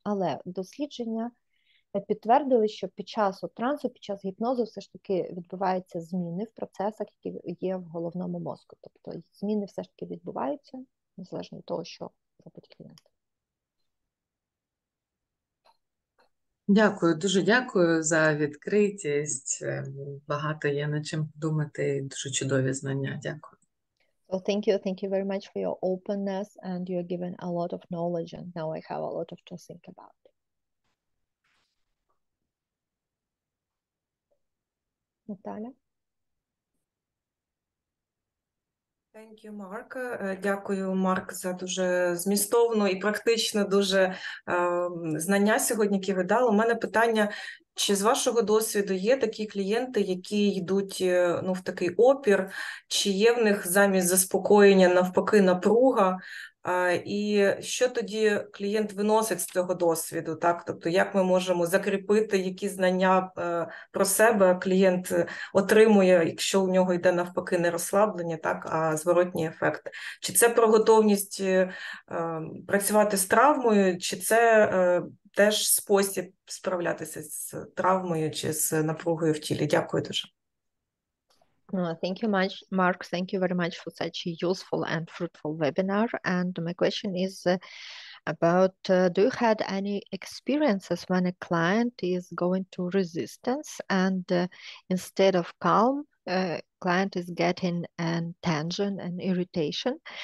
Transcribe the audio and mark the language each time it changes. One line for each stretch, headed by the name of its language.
Ukrainian: Але дослідження підтвердили, що під час трансу, під час гіпнозу все ж таки відбуваються зміни в процесах, які є в головному мозку. Тобто зміни все ж таки відбуваються, незалежно від того, що робить клієнт. Дякую, дуже дякую за відкритість. Багато є над чим думати, дуже чудові знання. Дякую.
English: So thank you very much for your openness, and you're given a lot of knowledge, and now I have a lot of to think about.
Ukrainian: Наталя?
English: Thank you, Mark.
Ukrainian: Дякую, Марк, за дуже змістовну і практично дуже знання сьогодні, які ви дали. У мене питання, чи з вашого досвіду є такі клієнти, які йдуть в такий опір, чи є в них замість заспокоєння навпаки напруга, і що тоді клієнт виносить з цього досвіду, так? Тобто, як ми можемо закріпити, які знання про себе клієнт отримує, якщо у нього йде навпаки не розслаблення, так, а зворотній ефект. Чи це про готовність працювати з травмою, чи це теж спосіб справлятися з травмою чи з напругою в тілі? Дякую дуже.
English: Thank you much, Mark. Thank you very much for such a useful and fruitful webinar. And my question is about, do you had any experiences when a client is going to resistance and instead of calm, client is getting tension and irritation?